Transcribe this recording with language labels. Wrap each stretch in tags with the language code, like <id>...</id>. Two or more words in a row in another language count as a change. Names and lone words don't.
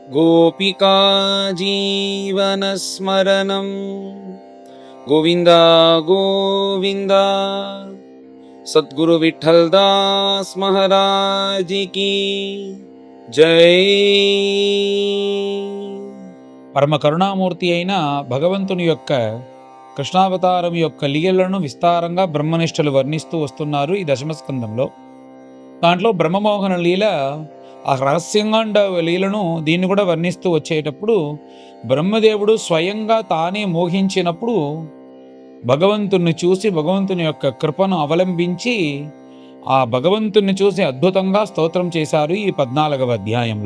<sa>गोपिका जीवनस्मरणं गोविन्द गोविन्द।</sa> <hi>सद्गुरु विठ्ठल दास महाराज की जय।</hi> <te>పరమ కరుణామూర్తి అయిన భగవంతుని యొక్క కృష్ణావతారం యొక్క లీలలను విస్తారంగా బ్రహ్మనిష్ఠులు వర్ణిస్తూ వస్తున్నారు ఈ దశమస్కందంలో. దాంట్లో బ్రహ్మమోహన లీల, ఆ రహస్యంగా లీలను దీన్ని కూడా వర్ణిస్తూ వచ్చేటప్పుడు బ్రహ్మదేవుడు స్వయంగా తానే మోహించినప్పుడు భగవంతుణ్ణి చూసి భగవంతుని యొక్క కృపను అవలంబించి ఆ భగవంతుణ్ణి చూసి అద్భుతంగా స్తోత్రం చేశారు ఈ 14వ అధ్యాయంలో.</te>